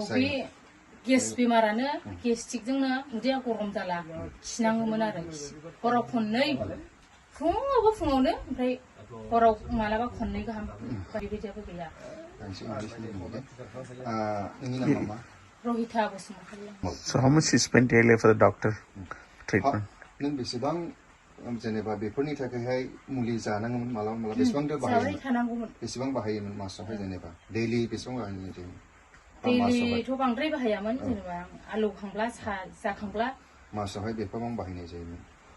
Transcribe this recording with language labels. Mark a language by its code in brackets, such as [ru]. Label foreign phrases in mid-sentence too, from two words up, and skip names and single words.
[brx] बे गेस बेमारानो, गेस्ट्रिकजोंनो उदैया गरम जाला, खिनाङोमोन आरो। हराव खननै, फुङावनो, ओमफ्राय हराव मालाबा खननै गाहाम, बेबायदियाबो गैया। रहिता बसुमतारी। [en] So how much you spent daily for the doctor treatment? [brx] नों बेसेबां जेनेबा बेफोरनि थाखायहाय मुलि जानांगौमोन मालाबा बेसेबांथो बाहायोमोन? बेसेबां बाहायोमोन मासावहाय जेनेबा? दैलि बेसेबां बाहायनाय जायोमोन? दैलिथ' बांद्राय बाहायामोन, जेनेबा आलौखांब्ला, जाखांब्ला। मासावहाय बेसेबां बाहायनाय जायोमोन?